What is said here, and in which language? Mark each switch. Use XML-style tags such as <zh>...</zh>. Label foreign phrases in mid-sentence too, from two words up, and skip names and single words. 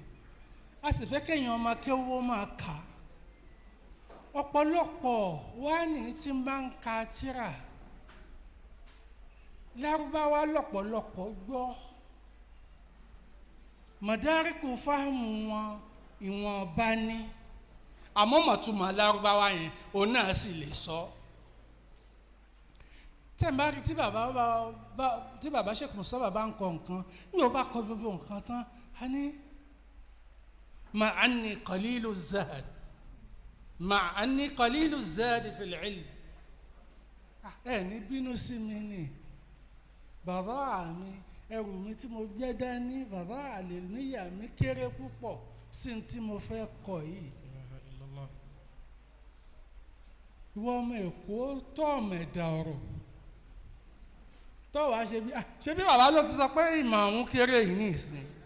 <yo>A sì fẹ́ kéèyàn ọmọ kéwọ́ máa kà á. Ọ̀pọ̀lọpọ̀ wá ní tí ń bá ń ka tíra Lárúbáwá lọ́pọ̀lọpọ̀ gbọ́ mọ̀dáríkù fáhùn wọn ìwọ̀n bá ní àmọ́ mọ̀túmọ̀ Lárúbáwá yẹn òun náà sì lè sọ. Tẹ̀mbárí tí bàbá Sheikh Mustapha bá ń kọ nǹkan ní o bá kọ gbogbo nǹkan tán a ní</yo> <ar>مع أني قليل الزهد مع أني قليل الزهد في العلم</ar> <yo>ẹni bínú sí mi ni bàbá mi ẹrù mi tí mo gbé dání bàbá àlè níyà mi kéré púpọ̀ sí ní tí mo fẹ́ kọ yìí. Ìwọ ọmọ Èkó tó ọmọ ẹ̀dá ọ̀rọ̀ tó wàá ṣe bí bàbá ló ti sọ pé ìmọ̀ àwọn kéré yìí ní ìsìn.</yo>